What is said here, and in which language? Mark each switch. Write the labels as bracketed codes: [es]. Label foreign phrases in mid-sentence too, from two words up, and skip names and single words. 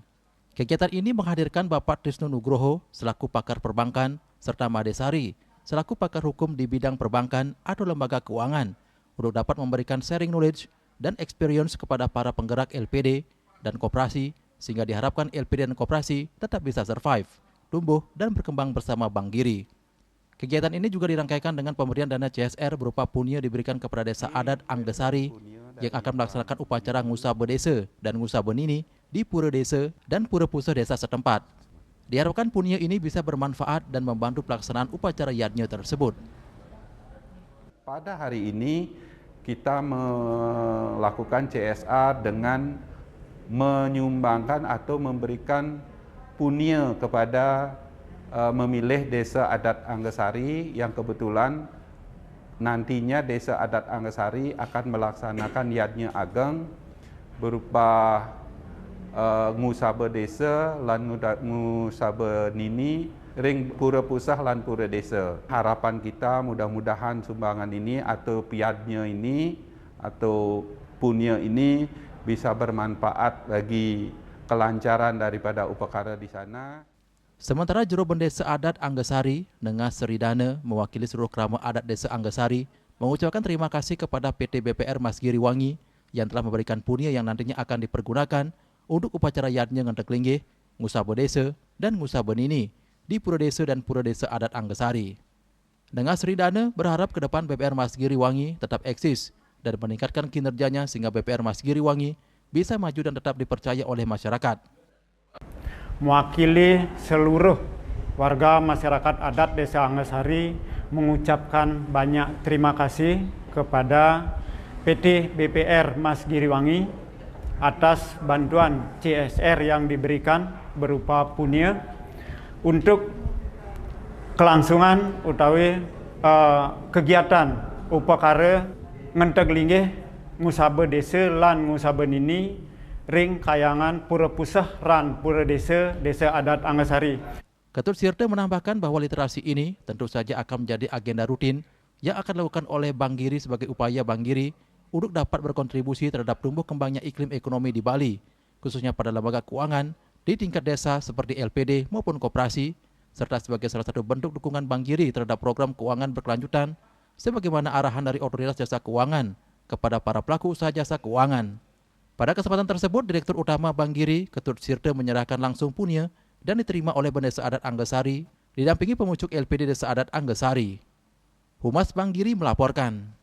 [id] Kegiatan ini menghadirkan Bapak Trisno Nugroho selaku pakar perbankan, serta Madesari selaku pakar hukum di bidang perbankan atau lembaga keuangan untuk dapat memberikan [en] sharing knowledge [id] dan experience kepada para penggerak LPD dan koperasi, sehingga diharapkan LPD dan koperasi tetap bisa survive, tumbuh, dan berkembang bersama Bank Giri. Kegiatan ini juga dirangkaikan dengan pemberian dana CSR berupa punya diberikan kepada Desa Adat Anggesari yang akan melaksanakan upacara Ngusabe Desa dan Ngusabe Nini di Pura Desa dan Pura Puseh desa setempat. Diharapkan punya ini bisa bermanfaat dan membantu pelaksanaan upacara yadnya tersebut. Pada hari ini kita melakukan CSR dengan menyumbangkan atau memberikan punya kepada memilih Desa Adat Anggesari yang kebetulan nantinya Desa Adat Anggesari akan melaksanakan yadnya ageng berupa Ngusabe Desa lan Ngusabe Nini ring Pura Puseh lan Pura Desa. Harapan kita mudah-mudahan sumbangan ini atau piadnya ini atau punya ini bisa bermanfaat bagi kelancaran daripada upacara di sana. Sementara Juru Bendesa Adat Anggesari, Nengas Seridane, mewakili seluruh kerama adat Desa Anggesari, mengucapkan terima kasih kepada PT BPR Mas Giriwangi yang telah memberikan punya yang nantinya akan dipergunakan untuk upacara yadnya ngentek linggih, Ngusabe Desa, dan Ngusabe Nini di Pura Desa dan Pura Desa Adat Anggesari. Nengas Seridane berharap ke depan BPR Mas Giriwangi tetap eksis dan meningkatkan kinerjanya sehingga BPR Mas Giriwangi bisa maju dan tetap dipercaya oleh masyarakat. Mewakili seluruh warga masyarakat adat Desa Anggesari mengucapkan banyak terima kasih kepada PT BPR Mas Giriwangi atas bantuan CSR yang diberikan berupa punya untuk kelangsungan utawi kegiatan upacara ngentek linggih Ngusabe Desa lan Ngusabe Nini ring kayangan Pura Puseh ran Pura Desa Desa Adat Anggesari. Ketut Sirte menambahkan bahwa literasi ini tentu saja akan menjadi agenda rutin yang akan dilakukan oleh Bank Giri sebagai upaya Bank Giri untuk dapat berkontribusi terhadap tumbuh kembangnya iklim ekonomi di Bali, khususnya pada lembaga keuangan di tingkat desa seperti LPD maupun koperasi, serta sebagai salah satu bentuk dukungan Bank Giri terhadap program keuangan berkelanjutan, sebagaimana arahan dari Otoritas Jasa Keuangan kepada para pelaku usaha jasa keuangan. Pada kesempatan tersebut, Direktur Utama Bank Giri, Ketut Sirte menyerahkan langsung punya dan diterima oleh Bendesa Adat Anggesari, didampingi pemucuk LPD Desa Adat Anggesari. Humas Bank Giri melaporkan.